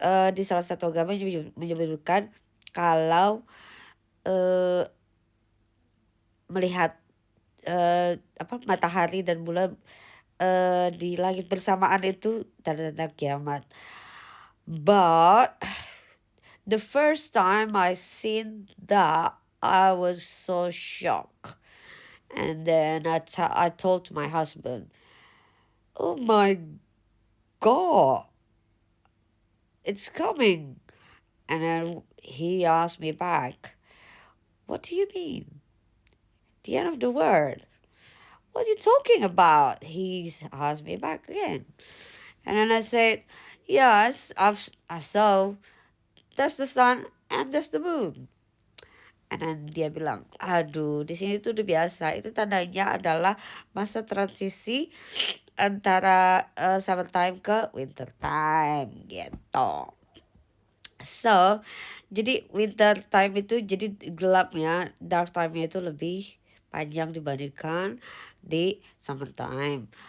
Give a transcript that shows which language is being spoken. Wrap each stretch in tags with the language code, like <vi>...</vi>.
<id>di salah satu agama menyebutkan kalau eh melihat matahari dan bulan di langit bersamaan itu tanda-tanda kiamat.</id> <en>But the first time I seen that, I was so shocked. And then I told my husband, "Oh my God, it's coming." And then he asked me back, "What do you mean? The end of the world? What are you talking about?" He asked me back again. And then I said, "Yes, I saw. That's the sun and that's the moon." And then</en> <id>dia bilang, "Aduh, di sini tuh udah biasa. Itu tandanya adalah masa transisi antara summertime ke winter time gitu." So, jadi winter time itu jadi gelapnya, dark time-nya itu lebih panjang dibandingkan di summertime.</id>